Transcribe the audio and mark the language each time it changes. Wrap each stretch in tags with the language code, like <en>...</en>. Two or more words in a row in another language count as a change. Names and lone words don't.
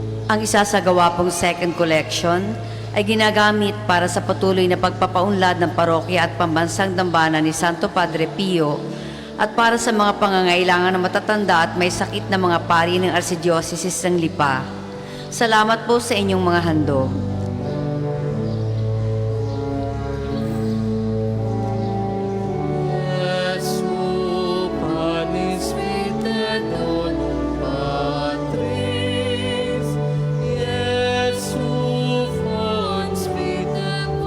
<tl>Ang isasagawa pong</tl> <en>second collection</en> <tl>ay ginagamit para sa patuloy na pagpapaunlad ng parokya at pambansang dambana ni Santo Padre Pio at para sa mga pangangailangan ng matatanda at may sakit na mga pari ng Archdiocese ng Lipa. Salamat po sa inyong mga handog.</tl> <la>Jesu panis vitae donum Patris, Jesu fons vitae</la>